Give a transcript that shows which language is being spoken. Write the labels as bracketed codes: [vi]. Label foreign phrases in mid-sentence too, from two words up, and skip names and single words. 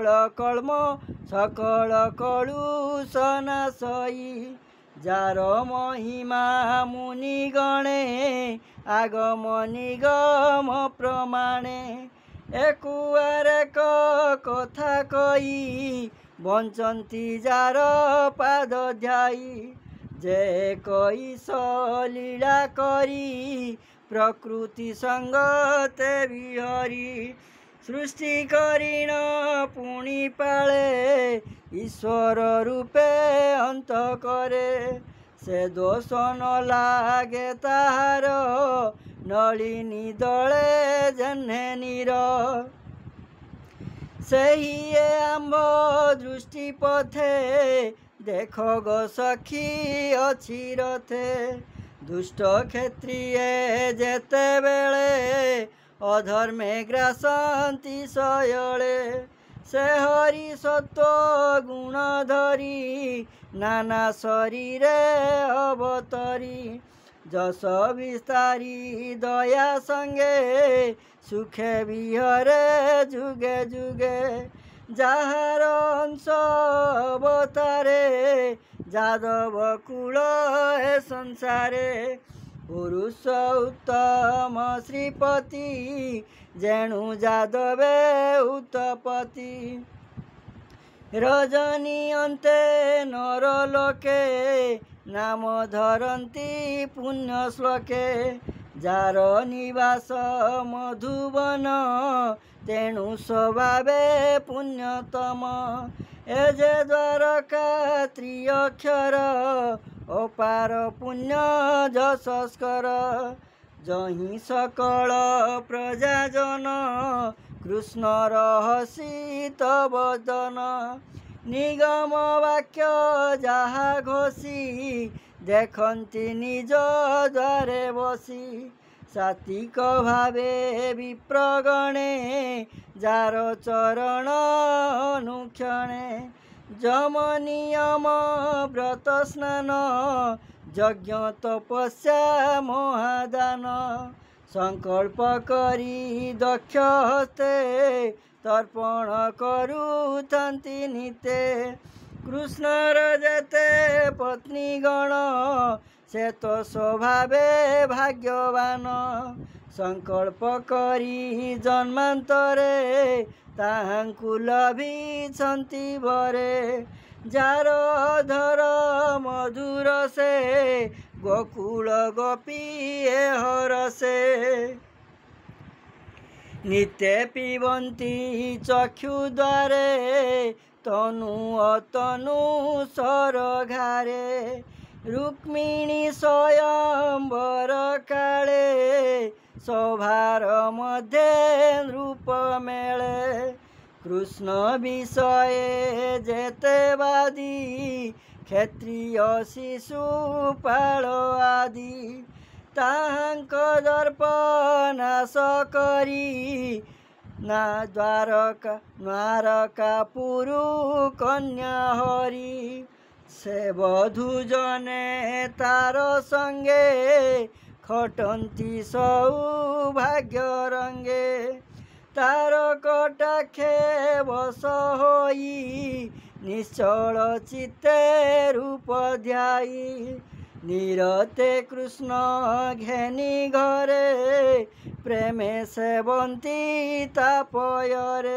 [or] କଲ୍ମ ସକଳ କଳୁଷ ନାଶଇ ଯାର ମହିମା ମୁନିଗଣେ ଆଗମ ନିଗମ ପ୍ରମାଣେ ଏକୁଆର କଥା କଇ ବଞ୍ଚନ୍ତି ଯାର ପାଦ ଧ୍ୟାୟୀ ଯେ କଇ ଲୀଳା କରି ପ୍ରକୃତି ସଙ୍ଗତେ ବିହରି ସୃଷ୍ଟି କରିଣ ପୁଣି ପାଳେ ଈଶ୍ୱର ରୂପେ ଅନ୍ତ କରେ ସେ ଦୋଷ ନ ଲାଗେ ତାହାର ନଳିନୀ ଦଳେ ଯହ୍ନେ ନୀର ସହି ଆମ୍ଭ ଦୃଷ୍ଟି ପଥେ ଦେଖ ଗୋ ସଖୀ ଅଛି ରଥେ ଦୁଷ୍ଟ କ୍ଷତ୍ରିୟ ଯେତେ ବେଳେ ଅଧର୍ମେ ଗ୍ରାସନ୍ତି ସୟଳେ ସେ ହରି ସତ୍ୱ ଗୁଣ ଧରି ନାନା ଶରୀରେ ଅବତରି ଯଶ ବିସ୍ତାରି ଦୟା ସଙ୍ଗେ ସୁଖେ ବିହରେ ଯୁଗେ ଯୁଗେ ଯାହାର ଅଂଶ ଅବତାରେ ଯାଦବ କୁଳ ଏ ସଂସାରେ ପୁରୁଷ ଉତ୍ତମ ଶ୍ରୀପତି ଯେଣୁ ଯାଦବେ ଉତ୍ପତ୍ତି ରଜନୀ ଅନ୍ତେ ନରଲୋକେ ନାମ ଧରନ୍ତି ପୁଣ୍ୟ ଶ୍ଳୋକେ ଯାର ନିବାସ ମଧୁବନ ତେଣୁ ସ୍ୱଭାବେ ପୁଣ୍ୟତମ ଏ ଯେ ଦ୍ୱାରକା ତ୍ରିଅକ୍ଷର ଅପାର ପୁଣ୍ୟ ଯଶସ୍କର ଯହି ସକଳ ପ୍ରଜାଜନ କୃଷ୍ଣ ରହସିତ ବଦନ ନିଗମ ବାକ୍ୟ ଯହା ଘୋଷି ଦେଖତି ନିଜ ଦ୍ୱାରେ ବସି ସାତ୍ୱିକ ଭାବେ ବିପ୍ରଗଣେ ଯାର ଚରଣ ଅନୁକ୍ଷଣେ ଯମ ନିୟମ ବ୍ରତ ସ୍ନାନ ଯଜ୍ଞ ତପସ୍ୟା ମହାଦାନ ସଙ୍କଳ୍ପ କରି ଦକ୍ଷ ହସ୍ତେ ତର୍ପଣ କରୁଥନ୍ତି ନିତେ କୃଷ୍ଣର ଯେତେ ପତ୍ନୀ ଗଣ ସେ ତୋ ସ୍ୱଭାବେ ଭାଗ୍ୟବାନ ସଙ୍କଳ୍ପ କରି ଜନ୍ମାନ୍ତରେ ତାହାଙ୍କୁ ଲଭିଛନ୍ତି ବରେ ଯାର ଅଧର ମଧୁର ସେ ଗୋକୁଳ ଗୋପୀ ହରଷେ ନିତ୍ୟ ପିବନ୍ତି ଚକ୍ଷୁଦ୍ୱାରେ ତନୁ ଅତନୁ ସରଘାରେ ରୁକ୍ମିଣୀ ସ୍ୱୟମ୍ବର କାଳେ ସଭାର ମଧ୍ୟେ ରୂପ ମେଳେ କୃଷ୍ଣ ବିଷୟେ ଯେତେ ବାଦୀ କ୍ଷତ୍ରିୟ ଶିଶୁପାଳ ଆଦି ତାହାଙ୍କ ଦର୍ପ ନାଶ କରି ନା ଦ୍ୱାରକାପୁରୁ କନ୍ୟା ହରି ସେ ବଧୂ ଜନେ ତାର ସଙ୍ଗେ ଖଟନ୍ତି ସୌଭାଗ୍ୟ ରଙ୍ଗେ ତାର କଟାକ୍ଷେ ବଶ ହୋଇ ନିଶ୍ଚଳ ଚିତ୍ତେ ରୂପ ଧ୍ୟାୟୀ ନିରତେ କୃଷ୍ଣ ଘେନି ଘରେ ପ୍ରେମେ ସେବନ୍ତି ତାପୟରେ